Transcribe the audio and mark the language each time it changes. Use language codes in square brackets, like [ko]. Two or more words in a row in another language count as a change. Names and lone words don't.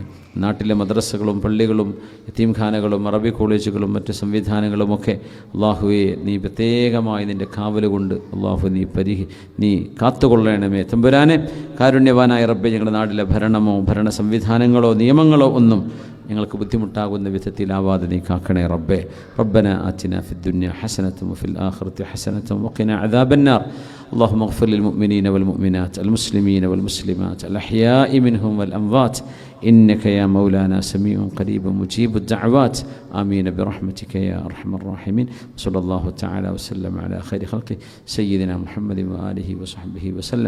[ml] നാട്ടിലെ മദ്രസകളും പള്ളികളും യതീംഖാനകളും അറബി കോളേജുകളും മറ്റ് സംവിധാനങ്ങളുമൊക്കെ അള്ളാഹുവെ നീ പ്രത്യേകമായി നിൻ്റെ കാവലുകൊണ്ട് അള്ളാഹു നീ കാത്തുകൊള്ളണമേ തമ്പുരാനെ. കാരുണ്യവാനായ റബ്ബേ, ഞങ്ങളുടെ നാട്ടിലെ ഭരണമോ ഭരണ സംവിധാനങ്ങളോ നിയമങ്ങളോ ഒന്നും ഞങ്ങൾക്ക് ബുദ്ധിമുട്ടാകുന്ന വിധത്തിലാവാതെ നീ കാക്കണേ റബ്ബേ. [ar] ربنا آتنا في الدنيا حسنة وفي الآخرة حسنة وقنا عذاب النار. اللهم اغفر للمؤمنين والمؤمنات المسلمين والمسلمات الأحياء منهم والأموات إنك يا مولانا سميع قريب مجيب الدعوات. آمين برحمتك يا أرحم الراحمين. صلى الله تعالى وسلم على خير خلقه سيدنا محمد وآله وصحبه وسلم.